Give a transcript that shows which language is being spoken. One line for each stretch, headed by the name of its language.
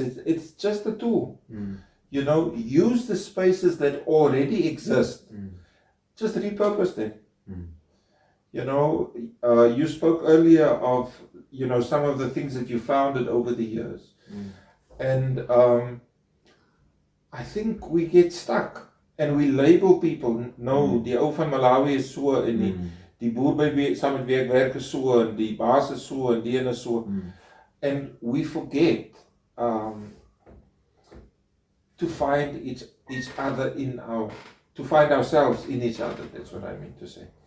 English: It's just a tool. Use the spaces that already exist. Just repurpose them. You spoke earlier of, some of the things that you founded over the years. And I think we get stuck and we label people.
Afrikaans: No, die ou van Malawi is so en die boer by saam met wie ek werk is so en die baas is so en die een is so.
English: And we forget to find each other to find ourselves in each other. That's what I mean to say.